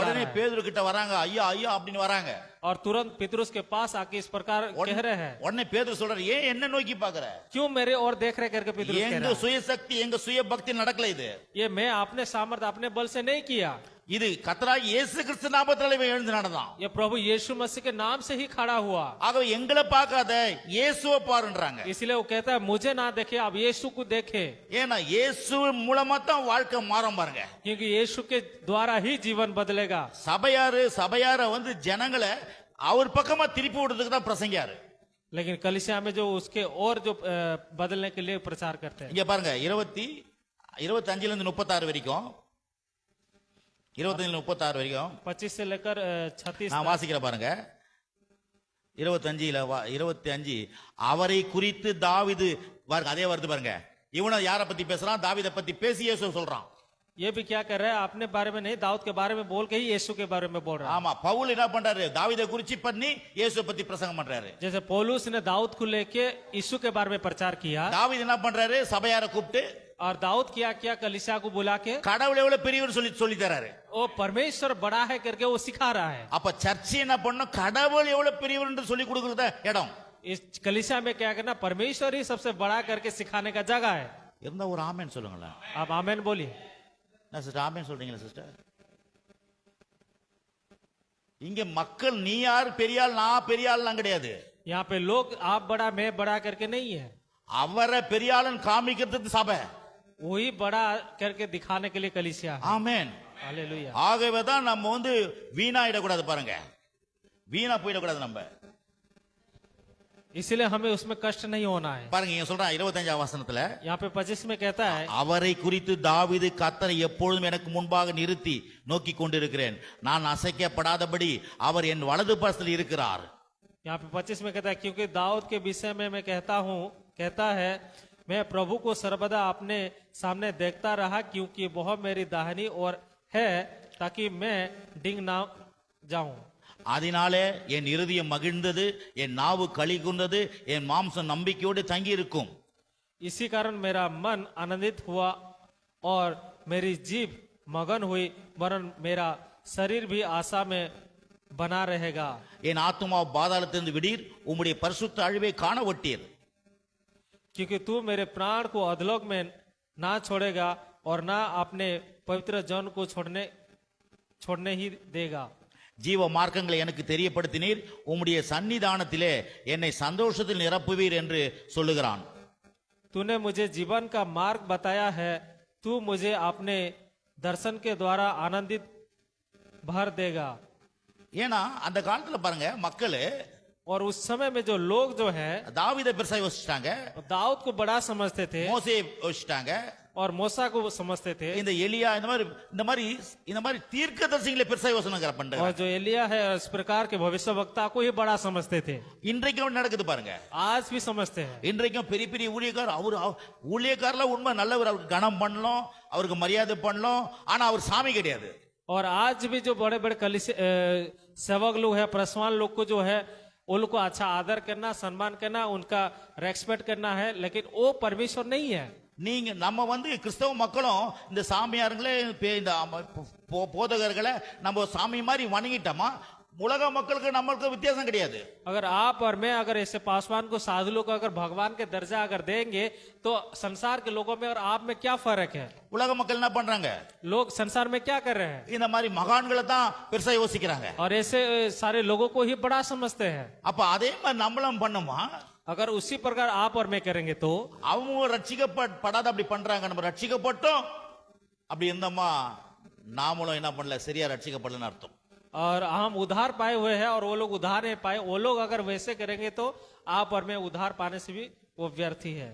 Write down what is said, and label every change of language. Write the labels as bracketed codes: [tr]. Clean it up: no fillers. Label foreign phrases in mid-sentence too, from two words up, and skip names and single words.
[ta] உடனே [hi] रहा है। [ta] பேதுரு கிட்ட வராங்க, ஐயா ஐயா அப்படின்னு வராங்க. [hi] और तुरंत पेतरुस के पास आके इस प्रकार कह रहे हैं, [ta] உடனே பேதுரு சொல்றாரு, ஏன் என்ன நோக்கி பாக்குற? [hi] क्यों मेरे और देख रहे करके पेतरुस कह [ta] எங்க [hi] रहा है, [ta] சுயசக்தி எங்க சுய பக்தி நடக்கல. இது [hi] ये मैं अपने सामर्थ्य अपने बल से नहीं किया, [ta] இது கர்த்தராகிய இயேசு கிறிஸ்து நாமத்தினாலே இவன் எழுந்து நடந்தான். [hi] ये प्रभु यीशु मसीह के नाम से ही खड़ा हुआ। [ta] ஆகவே எங்களை பார்க்காத இயேசுவை பாருன்றாங்க. [hi] इसलिए वो कहता है मुझे ना देखे आप यीशु को देखे, [ta] ஏன்னா இயேசு மூலமா தான் வாழ்க்கை மாறும் பாருங்க. [hi] क्योंकि यीशु के द्वारा ही जीवन बदलेगा। [ta] சபையார வந்து ஜனங்களை அவர் பக்கமா திருப்பி விடுறதுக்கு தான் பிரசங்கியாரு. [hi] लेकिन कलीसिया में जो उसके और जो बदलने के लिए प्रचार करते हैं। [ta] இங்க பாருங்க 25 இருந்து 36 வரைக்கும் 25 36 வரைக்கும் [hi] 25 से लेकर 36 [ta] நான் வாசிக்கிற பாருங்க. 25 அவரை குறித்து தாவீது பாருங்க, அதே வருது பாருங்க. இவனை யாரை பத்தி பேசுறான்? தாவீதை பத்தி பேசி இயேசு சொல்றான். [hi] ये भी क्या कर रहा है? अपने बारे में नहीं, दाऊद के बारे में बोल के ही यीशु के बारे में बोल रहा है। [ta] ஆமா, பவுல் என்ன பண்றாரு? தாவீதை குறிச்சு பண்ணி இயேசு பத்தி பிரசங்கம் பண்றாரு. [hi] जैसे पौलुस ने दाऊद को लेके यीशु के बारे में प्रचार किया, [ta] தாவீது என்ன பண்றாரு? சபையார கூப்பிட்டு [hi] और दाऊद क्या कलीसिया को बुला के [ta] கடவுள் எவ்வளவு பெரியவர் சொல்லி தராரு. [hi] वो परमेश्वर बड़ा है करके वो सिखा रहा है। [ta] அப்ப சர்ச்சை என்ன பண்ணும்? கடவுள் எவ்வளவு பெரியவர் என்று சொல்லி கொடுக்கறத இடம். [hi] इस कलीसिया में क्या करना? परमेश्वर ही सबसे बड़ा करके सिखाने का जगह है। [ta] இருந்தா ஒரு ஆமென் சொல்லுங்களேன். [hi] आप आमेन बोलिए। [ta] நான் சிஸ்டர் ஆமென் சொல்றீங்களா சிஸ்டர்? இங்க மக்கள் நீ யார் பெரிய ஆள் நான் பெரிய ஆள்லாம் கிடையாது. [hi] यहाँ पे लोग आप बड़ा मैं बड़ा करके नहीं है, [ta] அவரை பெரிய ஆளுன்னு காமிக்கிறதுக்கு சபை. [hi] वही बड़ा करके दिखाने के लिए कलीसिया है। [ta] ஆமென். [hi] हालेलुया। [ta] ஆகவே தான் நம்ம வந்து வீணாயிடக்கூடாது பாருங்க. வீணா போயிடக்கூடாது நம்ம. [hi] इसलिए हमें उसमें कष्ट नहीं होना है। [ta] பாருங்க இங்க சொல்றான் 25ஆம் வசனத்துல, [hi] यहाँ पे 25 में कहता है, [ta] அவரை குறித்து தாவீது கர்த்தரை எப்பொழுதும் எனக்கு முன்பாக நிறுத்தி நோக்கி கொண்டிருக்கிறேன், நான் அசைக்கப்படாதபடி அவர் என் வலது பாசத்தில் இருக்கிறார். [hi] यहाँ पे 25 में कहता है, क्योंकि दाऊद के विषय में मैं कहता है मैं प्रभु को सर्वदा अपने सामने देखता रहा, क्योंकि वह मेरी दाहिनी ओर है, ताकि मैं डिंग ना जाऊं। [ta] அதனாலே என் இருதயம் மகிழ்ந்தது, என் நாவு களி கூர்ந்தது, என் மாம்சம் நம்பிக்கையோடு தங்கி இருக்கும். [hi] इसी कारण मेरा मन आनंदित हुआ और मेरी जीभ मगन हुई, वरन मेरा शरीर भी आशा में बना रहेगा। [ta] என் ஆத்துமா பாதாளத்திலிருந்து விடீர், உம்முடைய பரிசுத்த அழிவை காண ஒட்டீர். [hi] क्योंकि तू मेरे प्राण को अधलोक में ना छोड़ेगा और ना अपने पवित्र जन को छोड़ने ही देगा। [ta] ஜீவ மார்க்கங்களை எனக்கு தெரியப்படுத்தினீர், உம்முடைய சன்னிதானத்திலே என்னை சந்தோஷத்தில் நிரப்புவீர் என்று சொல்லுகிறான். [hi] तूने मुझे जीवन का मार्ग बताया है, तू मुझे अपने दर्शन के द्वारा आनंदित भर देगा। [ta] ஏன்னா அந்த காலத்துல பாருங்க மக்கள் [hi] और उस समय में जो लोग जो है [ta] தாவீதை பெருசா யோசிச்சிட்டாங்க, [hi] दाऊद को बड़ा समझते थे [ta] மோசே யோசிச்சிட்டாங்க, [hi] और मूसा को वो समझते थे। [ta] இந்த எலியா இந்த மாதிரி தீர்க்கதரிசிகளை பெருசா யோசனை பண்றாங்க. [hi] और जो एलिया है इस प्रकार के भविष्यवक्ता को ही बड़ा समझते थे। [ta] இன்றைக்கும் நடக்குது பாருங்க. [hi] आज भी समझते हैं। [ta] இன்றைக்கும் பெரிய பெரிய ஊழியக்கார் ஊழியக்காரல உண்மை நல்லவர், அவருக்கு கணம் பண்ணலாம், அவருக்கு மரியாதை பண்ணலாம், ஆனா அவர் சாமி கிடையாது. [hi] और आज भी जो बड़े बड़े सेवक लोग हैं, प्रसवान लोग को जो है वो लोग को अच्छा आदर करना, सम्मान करना, उनका रेस्पेक्ट करना है, लेकिन वो परमेश्वर नहीं है। [ta] நீங்க நம்ம கிறிஸ்தவ மக்களும் இந்த சாமியாருங்களே இந்த போதகர்களை நம்ம சாமி மாதிரி வணங்கிட்டோமா, உலக மக்களுக்கு நம்மளுக்கு வித்தியாசம் கிடையாது. [hi] अगर आप और मैं अगर ऐसे पासवान को, साधु लोग को अगर भगवान के दर्जा अगर देंगे तो संसार के लोगों में और आप में क्या फर्क है? [ta] உலக மக்கள் என்ன பண்றாங்க? [hi] लोग संसार में क्या कर रहे हैं? [ta] இந்த மாதிரி மகான்களை தான் பெருசா யோசிக்கிறாங்க. [hi] और ऐसे सारे लोगों को ही बड़ा समझते हैं। [ta] அப்ப அதே மாதிரி நம்மளும் பண்ணுமா? [hi] अगर उसी प्रकार आप और मैं करेंगे तो [ta] அவங்க ரட்சிக்கப்படாத அப்படி பண்றாங்க, நம்ம ரட்சிக்கப்பட்டோம் அப்படி இருந்தோமா, நாமளும் என்ன பண்ணல, சரியா ரட்சிக்கப்படலன்னு அர்த்தம். [hi] और हम उधार पाए हुए हैं और वो लोग उधार नहीं पाए, वो लोग अगर वैसे करेंगे तो आप और मैं उधार पाने से भी वो व्यर्थी है।